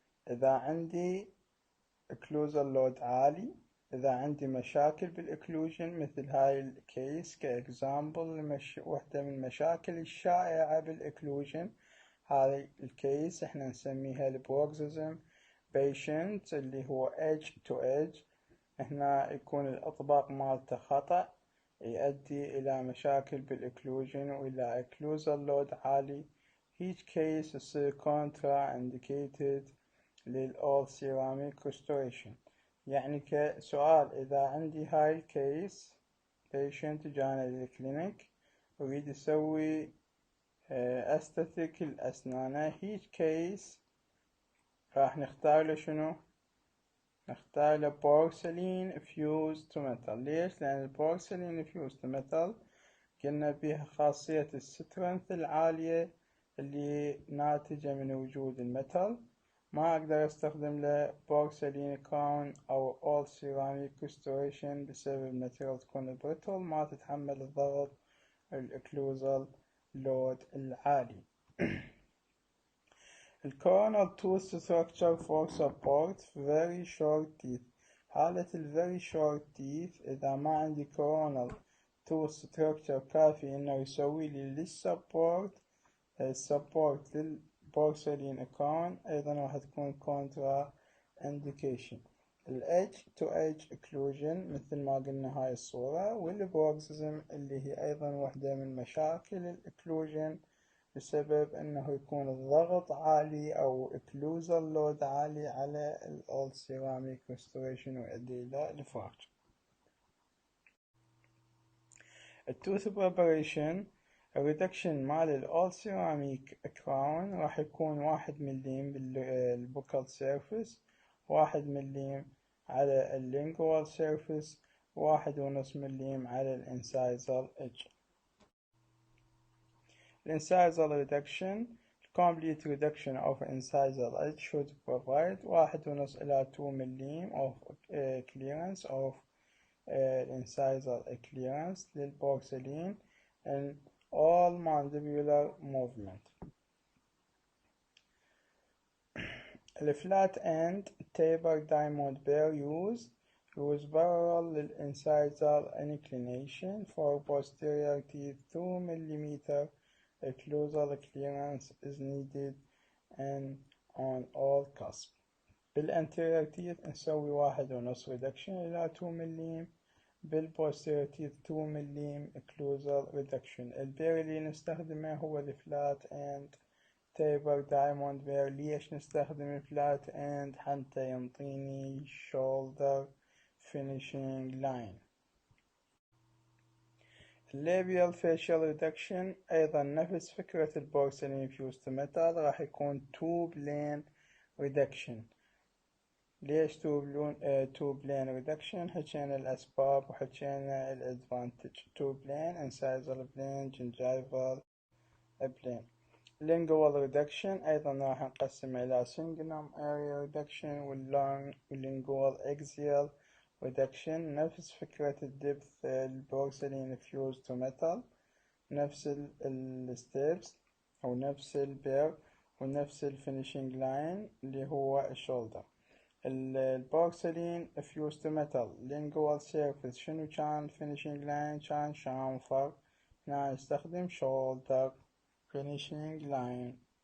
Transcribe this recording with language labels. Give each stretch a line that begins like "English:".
Arabic: إذا عندي occlusal load عالي، إذا عندي مشاكل بالإكلوجن مثل هاي الكيس كإكزامبل، واحدة من المشاكل الشائعة بالإكلوجن هاي الكيس احنا نسميها البروكسيزم patient اللي هو
English: edge to edge.
Arabic: هنا يكون الإطباق مالته خطأ يؤدي إلى مشاكل بالإكلوجن وإلى occlusal load عالي
English: each case يصير contraindicated لل all ceramic restoration.
Arabic: يعني كسؤال إذا عندي هاي الكيس patient جانا للكلينيك أريد أسوي أستثك الأسنان each case راح نختار له شنو؟ نختار له
English: porcelain fused to metal.
Arabic: ليش؟ لأن
English: porcelain fused to metal
Arabic: قلنا بيها خاصية السترنث العالية اللي ناتجة من وجود الميتال. ما أقدر أستخدم له porcelain crown أو all ceramic restoration بسبب الماتيريال تكون brittle ما تتحمل الضغط الإكلوزال لود العالي.
English: الcoronal tooth structure for support very short teeth.
Arabic: حالة
English: very short teeth
Arabic: إذا ما عندي
English: coronal tooth structure
Arabic: كافي إنه يسوي لي للسبورت السبورت للبورسلين crown أيضا راح تكون contra indication.
English: edge to edge occlusion
Arabic: مثل ما قلنا هاي الصورة والبروكسيزم اللي هي أيضا واحدة من مشاكل الإكلوجن بسبب أنه يكون الضغط عالي أو occlusal load عالي على all ceramic restoration ويؤدي إلى الفراكشر.
English: التوث preparation الريدكشن مال all ceramic crown راح يكون 1 ملم بالبوكال سيرفيس، 1 ملم على اللينجوال سيرفيس، 1.5 ملم على الانسايزال ايدج. الانسايزال reduction complete reduction of incisal edge should provide 1.5 إلى 2 ملم of clearance of incisal clearance للبورسلين and all mandibular movement. The flat end taper diamond burr use parallel للincisal inclination for posterior teeth 2 ملم occlusal clearance is needed and on all cusp. بالanterior teeth نسوي 1.5 reduction إلى 2 ملم، بالposterior teeth 2 ملم occlusal reduction. البير اللي نستخدمه هو الفلات end taper diamond burr. ليش نستخدم flat end؟ حتى ينطيني shoulder finishing line. labial facial reduction أيضا نفس فكرة البورسلين fused to metal، راح يكون two plane reduction.
Arabic: ليش
English: two plane reduction؟
Arabic: حكينا الأسباب وحكينا الادفانتج.
English: two plane incisal plane gingival plane. lingual reduction أيضا راح نقسم إلى cingulum area reduction والlingual axial reduction. نفس فكرة الدبث البورسلين fused to metal، نفس الستيبس أو نفس البير ونفس الفينيشنج لاين اللي هو الشولدر. البورسلين fused to metal lingual surface شنو كان finishing line؟ كان شامفر. هنا نستخدم shoulder finishing line.